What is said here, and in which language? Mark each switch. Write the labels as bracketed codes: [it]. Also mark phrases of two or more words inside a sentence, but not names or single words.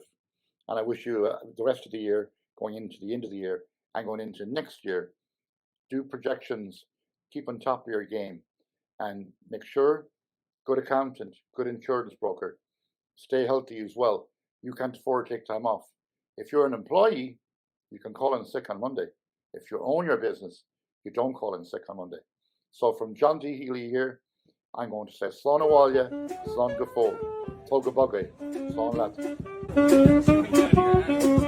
[en] And I wish you the rest of the year, going into the end of the year and going into next year, do projections, keep on top of your game, and make sure good accountant, good insurance broker. Stay healthy as well. You can't afford to take time off. If you're an employee, you can call in sick on Monday. If you own your business, you don't call in sick on Monday. So from John D. Healy here, I'm going to say [ga] Slán Abhaile, Slán Go Fóill, Tug a Buggy, Slán Lad.